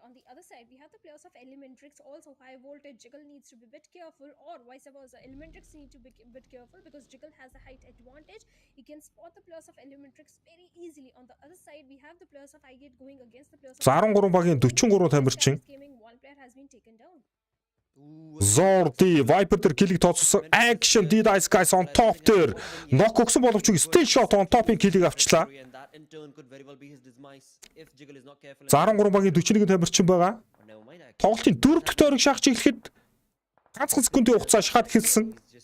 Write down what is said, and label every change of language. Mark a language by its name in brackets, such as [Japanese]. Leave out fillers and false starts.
[English] On the other side, we have the players of Elementrix also. High voltage Jiggle needs to be a bit careful, or vice versa. Elementrix need to be a bit careful because Jiggle has the height advantage. He can spot the players of Elementrix very easily. On the other side, we have the players of Highgate going against the players of [Mongolian] 13 багийн 43 тамирчин. [English] One player has been taken down. [Mongolian] Zordi Viper дээр килийг тооцсон. Action did ice guys on top дээр knock өгсөн боловч steel shot on top-ийн килийг авчлаа. За 13 багийн 41 тамирчин байгаа. Тоглолтын 4 дахь тойрог шахаж эхлэхэд ганцхан секундын хугацаа шахаад эхэлсэн.